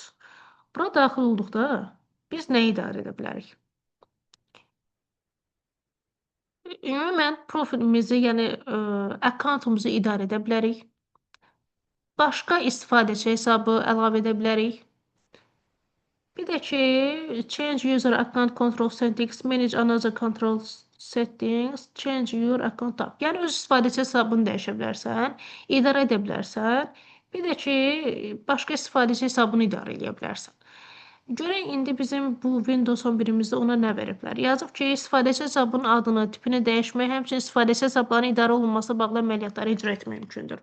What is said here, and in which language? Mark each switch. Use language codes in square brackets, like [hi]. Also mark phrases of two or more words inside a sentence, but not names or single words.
[az] Bura daxil olduqda biz nə idarə edə bilərik? Ümumən profilimizi, yəni accountumuzu idarə edə bilərik. Başqa istifadəçi hesabı əlavə edə bilərik. Bir də ki, [en] change user account control settings, manage another control settings, change your account tab. [az] Yəni, öz istifadəçi hesabını dəyişə bilərsən, idarə edə bilərsən. Bir də ki, başqa istifadəçi hesabını idarə edə bilərsən. Görək, indi bizim bu Windows 11-imizdə ona nə veriblər? Yazıb ki, istifadəçi hesabının adını, tipini dəyişmək, həmçinin istifadəçi hesablarının idarə olunması bağlı əməliyyatları icra etmək mümkündür.